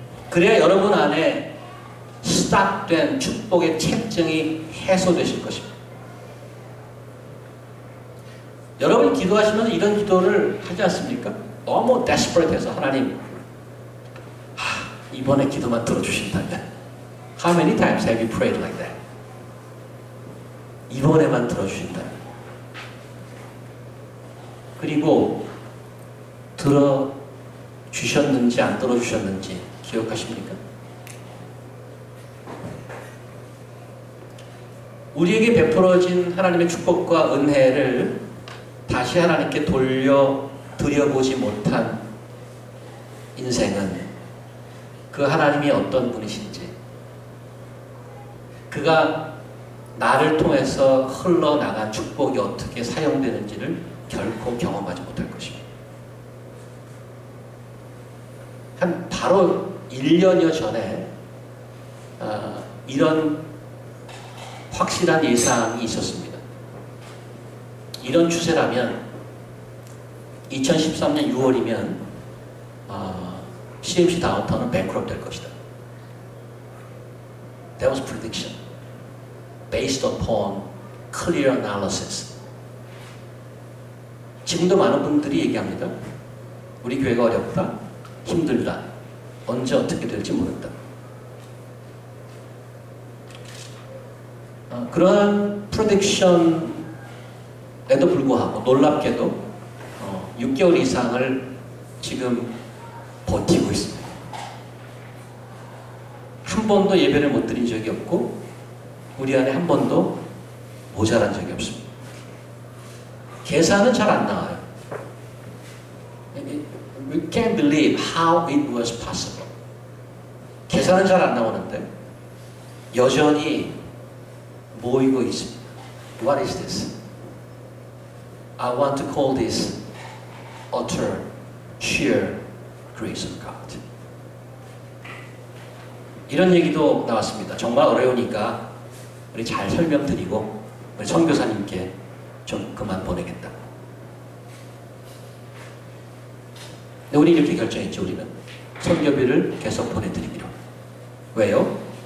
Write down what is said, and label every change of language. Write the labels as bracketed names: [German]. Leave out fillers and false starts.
[Korean] 그래야 여러분 안에 스탑된 축복의 책정이 해소되실 것입니다. 여러분 기도하시면서 이런 기도를 하지 않습니까? 너무 desperat해서 하나님, 이번에 기도만 들어주신다면. [English] How many times have you prayed like that? [Korean] 이번에만 들어주신다면. 그리고 들어주셨는지 안 들어주셨는지 기억하십니까? 우리에게 베풀어진 하나님의 축복과 은혜를 다시 하나님께 드려보지 못한 인생은 그 하나님이 어떤 분이신지, 그가 나를 통해서 흘러나간 축복이 어떻게 사용되는지를 결코 경험하지 못할 것입니다. 바로 1년여 전에 이런 확실한 예상이 있었습니다. 이런 추세라면 2013년 6월이면 CMC 다운타운은 bankrupt 될 것이다. [English] That was prediction based upon clear analysis. [Korean] 지금도 많은 분들이 얘기합니다. 우리 교회가 어렵다, 힘들다, 언제 어떻게 될지 모른다. 그러한 프로딕션에도 불구하고 놀랍게도 6개월 이상을 지금 버티고 있습니다. 한 번도 예배를 못 드린 적이 없고 우리 안에 한 번도 모자란 적이 없습니다. 계산은 잘 안 나와요. [English] We can't believe how it was possible. [Korean] 계산은 잘 안 나오는데 여전히 모이고 있습니다. [English] What is this? I want to call this utter, sheer grace of God. [Korean] 이런 얘기도 나왔습니다. 정말 어려우니까 우리 잘 설명드리고 우리 선교사님께 좀 그만 보내겠다. 근데 우리 이렇게 결정했죠. 우리는 선교비를 계속 보내드리기로. 왜요?